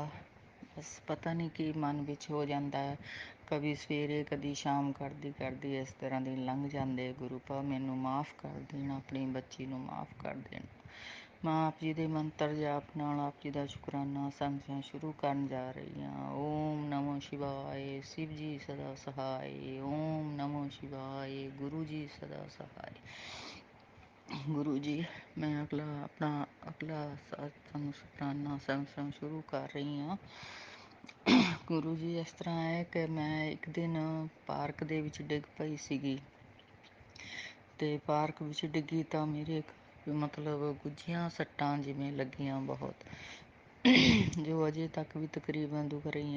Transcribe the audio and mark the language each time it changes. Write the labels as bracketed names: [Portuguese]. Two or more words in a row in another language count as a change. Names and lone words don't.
[Punjabi] ਬਸ ਪਤਾ ਨਹੀਂ ਕੀ ਮਨ ਵਿੱਚ ਹੋ ਜਾਂਦਾ ਹੈ, ਕਦੀ ਸਵੇਰੇ ਕਦੀ ਸ਼ਾਮ ਕਰਦੀ ਇਸ ਤਰ੍ਹਾਂ ਦੇ ਲੰਘ ਜਾਂਦੇ ਗੁਰੂਪਾ। ਮੈਨੂੰ ਮਾफ़ ਕਰ ਦੇਣ, ਆਪਣੀ ਬੱਚੀ ਨੂੰ ਮਾफ़ ਕਰ ਦੇਣ। ਮੈਂ ਆਪ ਜੀ ਦੇ ਮੰਤਰ ਜਾਪ ਨਾਲ ਆਪ ਜੀ ਦਾ ਸ਼ੁਕਰਾਨਾ ਸੰਗਤ ਸ਼ੁਰੂ ਕਰਨ ਜਾ ਰਹੀ ਹਾਂ। ਓਮ ਨਮੋ ਸ਼ਿਵਾਏ [Hindi] शिव जी सदा सहाय। ओम नमो शिवाय गुरु जी सदा सहाय। गुरु जी मैं अपना अगला सत्संग शुकराना संग शुरू कर रही हाँ। [Punjabi] ਗੁਰੂ ਜੀ ਇਸ ਤਰ੍ਹਾਂ ਹੈ ਕਿ ਮੈਂ ਇੱਕ ਦਿਨ ਪਾਰਕ ਦੇ ਵਿੱਚ ਡਿੱਗ ਪਈ ਸੀਗੀ ਅਤੇ ਪਾਰਕ ਵਿੱਚ ਡਿੱਗੀ ਤਾਂ ਮੇਰੇ ਮਤਲਬ ਗੁੱਝੀਆਂ ਸੱਟਾਂ ਜਿਵੇਂ ਲੱਗੀਆਂ ਬਹੁਤ, ਜੋ ਅਜੇ ਤੱਕ ਵੀ ਤਕਰੀਬਨ ਦੁਖ ਰਹੀਆਂ।